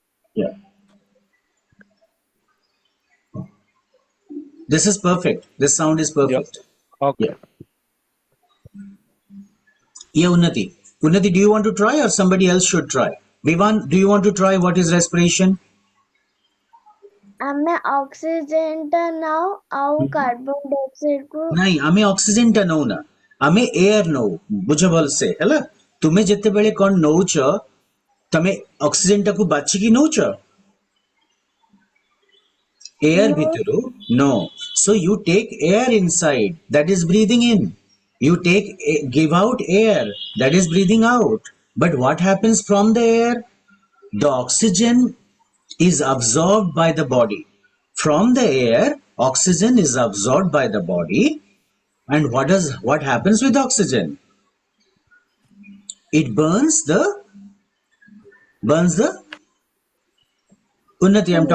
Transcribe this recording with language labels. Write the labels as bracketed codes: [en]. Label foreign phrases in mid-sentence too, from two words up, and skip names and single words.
[en] Yeah. This is perfect. This sound is Yeah. perfect. Okay. Yeah. Yeah, Unnati. Unnati, do you want to try or somebody else should try? Vivan, do you want to try what is respiration? [or] ଆମେ oxygen ଟା ନାଉ ଆଉ [en] carbon dioxide [or] କୁ ନାଇଁ ଆମେ ଅକ୍ସିଜେନ ଟା ନଉନା ଆମେ ଏୟାର ନଉ ବୁଝ ଭଲସେ ହେଲା ତୁମେ ଯେତେବେଳେ କଣ ନଉଛ ତମେ ଅକ୍ସିଜେନ ଟାକୁ ବାଛିକି ନଉଛ ଏୟାର [en] no ଭିତରୁ no so you take air inside that is breathing in you give out air that is breathing out but what happens from the air the oxygen is absorbed by the body from the air oxygen is absorbed by the body and what happens with oxygen it burns the Unnati, I'm